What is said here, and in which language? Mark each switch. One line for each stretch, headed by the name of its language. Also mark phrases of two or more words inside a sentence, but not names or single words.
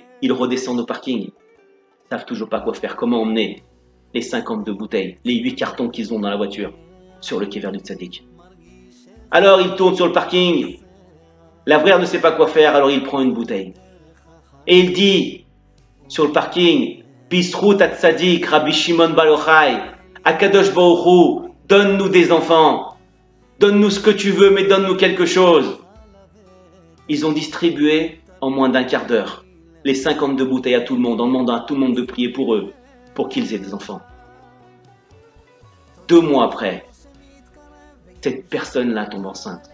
French: Ils redescendent au parking. Ils ne savent toujours pas quoi faire, comment emmener les 52 bouteilles, les 8 cartons qu'ils ont dans la voiture, sur le kéver du Tzadik. Alors, il tourne sur le parking. L'Avrer ne sait pas quoi faire, alors il prend une bouteille. Et il dit, sur le parking,
Hebrew: בזכות הצדיק, Rabbi Shimon Bar Yochai, הקדוש ברוך הוא,
French: donne-nous des enfants. Donne-nous ce que tu veux, mais donne-nous quelque chose. Ils ont distribué en moins d'un quart d'heure les 52 bouteilles à tout le monde, en demandant à tout le monde de prier pour eux, pour qu'ils aient des enfants. 2 mois après, cette personne-là tombe enceinte.